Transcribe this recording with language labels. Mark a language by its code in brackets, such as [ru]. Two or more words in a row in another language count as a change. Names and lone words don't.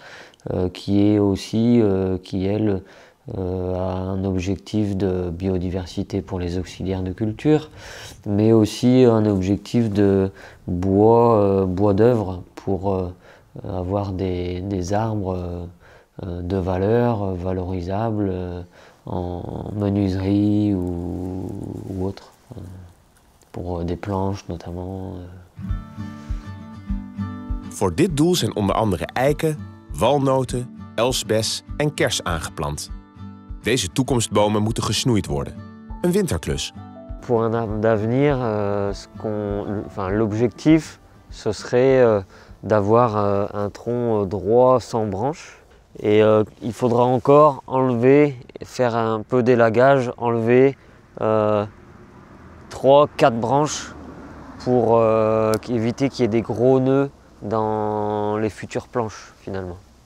[fr] qui est aussi, qui elle, a un objectif de biodiversité pour les auxiliaires de culture, mais aussi un objectif de bois d'œuvre pour avoir des arbres de valeur, valorisables en menuiserie ou autre, pour des planches notamment. [nl] Voor dit doel zijn onder andere eiken, walnoten, elsbes en kers aangeplant. Deze toekomstbomen moeten gesnoeid worden. Een winterklus. [fr] Pour un arbre d'avenir, l'objectif, ce serait d'avoir un tronc droit sans branches. Et il faudra encore enlever, faire un peu d'élagage, enlever 3-4 branches pour éviter qu'il y ait des gros nœuds dans les futures planches finalement.